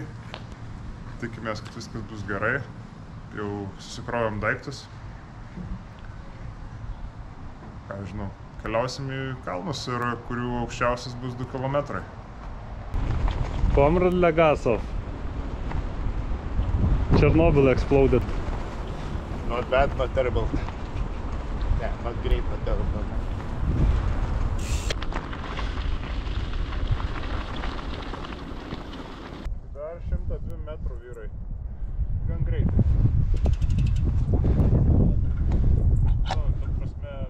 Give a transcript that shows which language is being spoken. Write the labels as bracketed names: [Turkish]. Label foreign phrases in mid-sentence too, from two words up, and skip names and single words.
[Lithuanian] Tikimės, kad viskas bus gerai. Jau susikrovėm daiktus. Ką žinau, keliausim į kalnus, ir kurių aukščiausias bus 2 km. [English] Comrade Legasov. Chernobyl exploded. Not bad, not terrible. Yeah, not great, not terrible. [Lithuanian] Dar 102 metrų, vyrai. Gan greitai. Ta prasme...